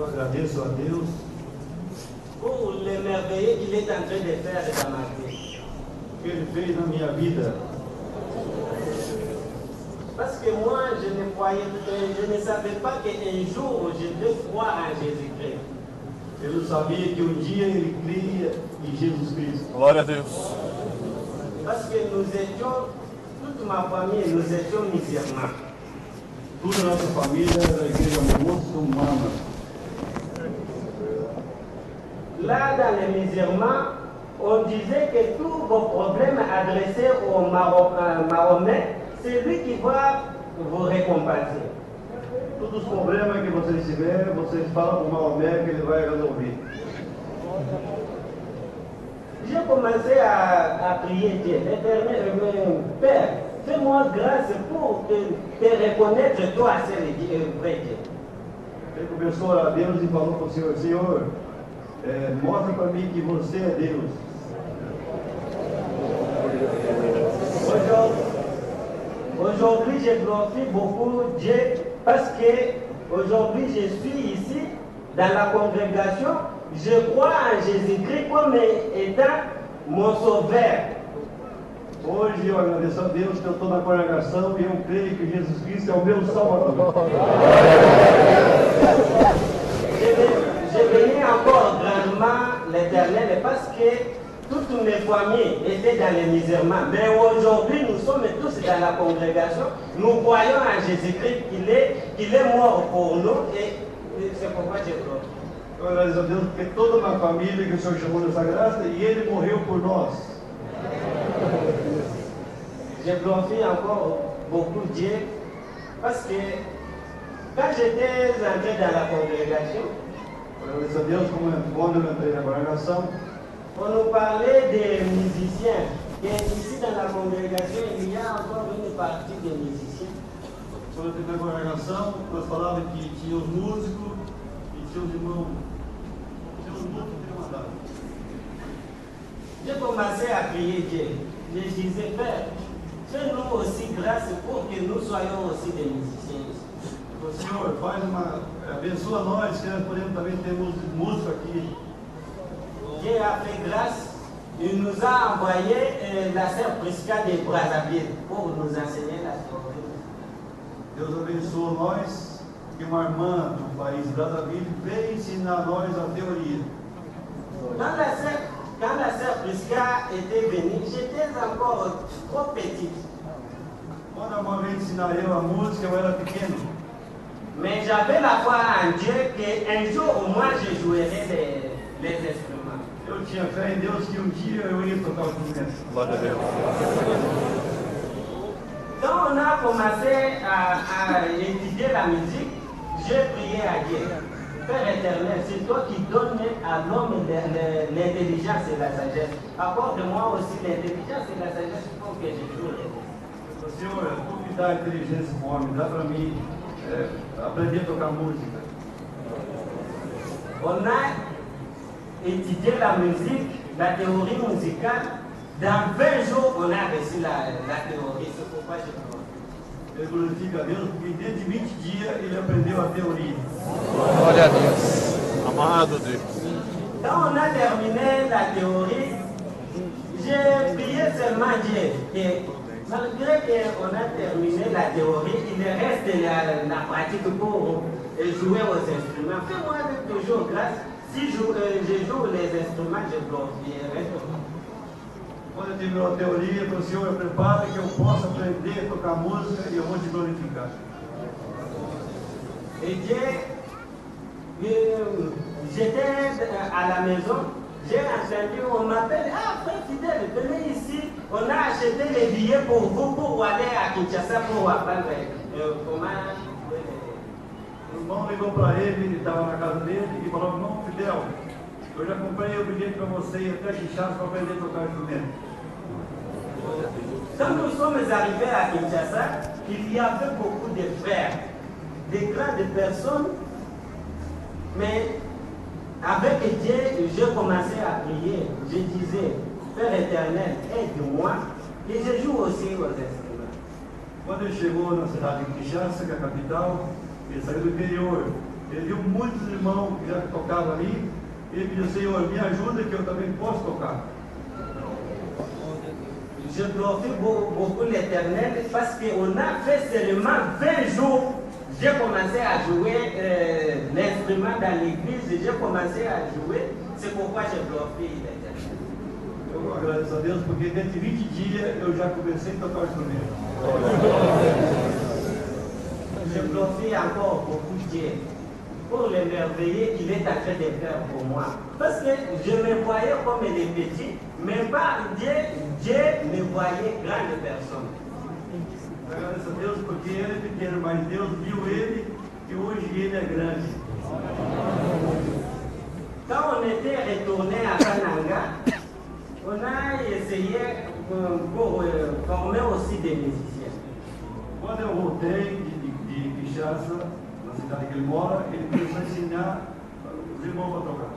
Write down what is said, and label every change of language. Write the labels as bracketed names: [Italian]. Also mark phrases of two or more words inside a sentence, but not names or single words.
[Portuguese] agradeço a Deus [French] pour le merveilleux qu'il est en train de faire dans ma vie. [Portuguese] que Ele fez na minha vida. [French] Parce que moi, je ne savais pas qu'un jour, je vais croire en Jésus-Christ. [Portuguese] Eu não sabia que um dia ele cria em Jesus Cristo. Glória a Deus. [French] Parce que nous étions, toute ma famille, nous étions musulmans. [Portuguese] Toda a nossa família da igreja muçulmana. [French] Là, dans les musulmans, on disait que tous vos problèmes adressés aux Mahomet, c'est lui qui va vous récompenser. [Portuguese] Todos os problemas que vocês tiverem, vocês falam para o Maomé que ele vai resolver. [French] J'ai commencé à prier Dieu. Père, fais-moi grâce pour te reconnaître toi, c'est le vrai Dieu. [Portuguese] Ele começou a orar a Deus e falou para o Senhor, Senhor, mostra para mim que você é Deus. [French] Aujourd'hui, je glorifie beaucoup Dieu parce que aujourd'hui, je suis ici dans la congrégation. Je crois en Jésus-Christ comme étant mon sauveur. [Portuguese] Hoje eu agradeço a Deus que eu estou na congregação e eu creio que Jesus Cristo é o meu Salvador. [French] Je bénis encore grandement l'Éternel parce que toutes mes familles étaient dans les musulmans. Mais aujourd'hui, nous sommes tous dans la congrégation. Nous croyons en Jésus-Christ qu'il est mort pour nous et c'est pourquoi je glorifie. [Portuguese] Eu agradeço a Deus porque toda uma família que o Senhor chamou nessa graça e Ele morreu por nós. [French] Je glorifie encore beaucoup Dieu parce que quand j'étais entré dans la congrégation, [Portuguese] Eu agradeço a Deus quando eu entrei na congregação. [French] on nous parlait des musiciens. Et ici dans la congrégation, il y a encore une partie des musiciens. [Portuguese] Quando eu entrei na congregação, nós falávamos que tinha os músicos e tinha os irmãos. Tinha os músicos que mandavam. [French] J'ai commencé à prier Dieu. Je disais, Père, fais-nous aussi grâce pour que nous soyons aussi des musiciens. [Portuguese] O Senhor, abençoa nós, que nós podemos também ter música aqui. [French] Dieu a fait grâce. Il nous a envoyé la sœur Prisca de Brazzaville pour nous enseigner la théorie. [Portuguese] Deus abençoa nós, que uma irmã do país Brazzaville veio ensinar a nós a teoria. [French] Quand la sœur Prisca était venue, j'étais encore trop petite. [Portuguese] Quando a irmã veio ensinar eu a música, eu era pequeno. [French] Mais j'avais la foi en Dieu qu'un jour au moins je jouerai les instruments. [Portuguese] Eu tinha fé em Deus que um dia eu ia tocar os instrumentos. Glória a Deus. [French] Quand on a commencé à étudier la musique, j'ai prié à Dieu. Père éternel, c'est toi qui donnes à l'homme l'intelligence et la sagesse. Accorde-moi aussi l'intelligence et la sagesse pour que je joue les instruments. [Portuguese] Senhor, tu me dá inteligência com o homem, dá para mim aprender a tocar música. [French] On a étudié la musique, la théorie musicale. Dans 20 jours, on a reçu la théorie. C'est pourquoi je crois. [Portuguese] Eu glorifico a Deus porque dentro de 20 dias ele aprendeu a teoria. Glória a Deus. Amado Deus. [French] Quand on a terminé la théorie, j'ai prié seulement Dieu. Et malgré qu'on a terminé la théorie, il reste la pratique pour jouer aux instruments. Fais-moi toujours grâce. Si je joue les instruments, je glorifierai. [Portuguese] Quando eu terminou a teoria, eu falei, Senhor, prepara que eu possa aprender a tocar música e eu vou te glorificar. [French] Et Dieu, j'étais à la maison, j'ai entendu, on m'appelle, frère fidèle, venez ici, on a acheté les billets pour vous, pour aller à Kinshasa, pour apprendre comment... [Portuguese] O irmão ligou para ele estava na casa dele e falou, irmão Fidel, eu já comprei o bilhete para você ir até Kinshasa para aprender a tocar instrumento. [French] Quand nous sommes arrivés à Kinshasa, il y avait beaucoup de frères, de grandes personnes, mais avec Dieu, j'ai commencé à prier. Je disais, Père éternel, aide-moi, et je joue aussi aux instruments. [Portuguese] Quando ele chegou na cidade de Kinshasa, que é a capital, ele saiu do interior. Ele viu muitos irmãos que já tocavam ali. Ele pediu, Senhor, me ajuda que eu também posso tocar. [French] Je glorifie beaucoup l'Éternel parce qu'on a fait seulement 20 jours. J'ai commencé à jouer l'instrument dans l'église, j'ai commencé à jouer. C'est pourquoi je glorifie l'Éternel. [Portuguese] Eu agradeço a Deus porque dentro de 20 dias eu já comecei a tocar o instrumento. [French] Je glorifie encore beaucoup Dieu pour le merveilleux qu'il est en train de faire pour moi. Parce que je me voyais comme des petits, mais pas Dieu me voyait grande personne. [Portuguese] Eu agradeço a Deus porque ele é pequeno, mas Deus viu ele e hoje ele é grande. [French] Quand on était retourné à Kananga, on a essayé pour former aussi des musiciens. [Portuguese] Quando eu voltei de Kinshasa, na cidade que ele mora, ele começou a ensinar os irmãos a tocar.